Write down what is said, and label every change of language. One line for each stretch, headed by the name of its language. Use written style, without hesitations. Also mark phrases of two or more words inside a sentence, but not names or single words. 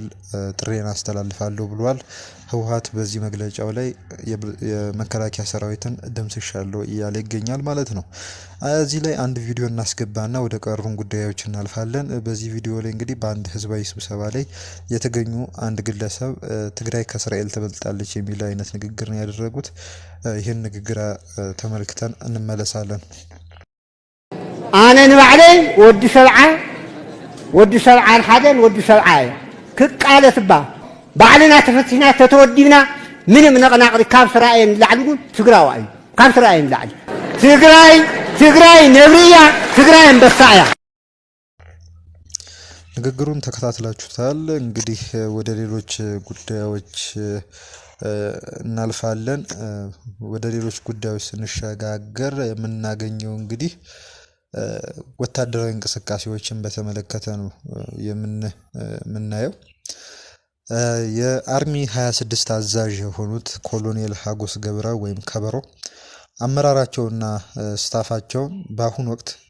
Amharic: ጥሬን አስተላልፋለሁ ብሏል። ህወሓት በዚህ መግለጫው ላይ የመከላከያ ሰራዊትን ደምስሻለሁ እያለ ይገኛል ማለት ነው። እዚህ ላይ አንድ ቪዲዮ እናስገባና ወደ ቀሩን ጉዳዮች እናልፋለን። በዚህ ቪዲዮ ላይ እንግዲህ በአንድ ህዝባዊ ስብሰባ ላይ የተገኙ አንድ ግለሰብ ትግራይ ከእስራኤል ትበልጣለች የሚል አይነት ንግግር ነው ያደረጉት። ይህን ንግግር ተመልክተን እንመለሳለን።
Tigrinya: አነ ንባዕለይ ወዲ ሰብዓን ሓደን ወዲ ሰብዓ ክቃለትባ ባዕልና ተፈቲና ተተወዲብና ምንም ነቕናቕሪ ካብ ስራኤን ላዕሊ ግን ትግራዋይ ካብ ስራኤን ላዕሊ ትግራይ ነብርያ ትግራይ አንበሳ እያ።
Amharic: ንግግሩን ተከታትላችሁታል። እንግዲህ ወደ ሌሎች ጉዳዮች እናልፋለን። ወደ ሌሎች ጉዳዮች ስንሸጋገር የምናገኘው እንግዲህ ወታደራዊ እንቅስቃሴዎችን በተመለከተ ነው የምናየው። የአርሚ 26 አዛዥ የሆኑት ኮሎኔል ሀጎስ ገብረ ወይም ከበሮ አመራራቸውና ስታፋቸው በአሁኑ ወቅት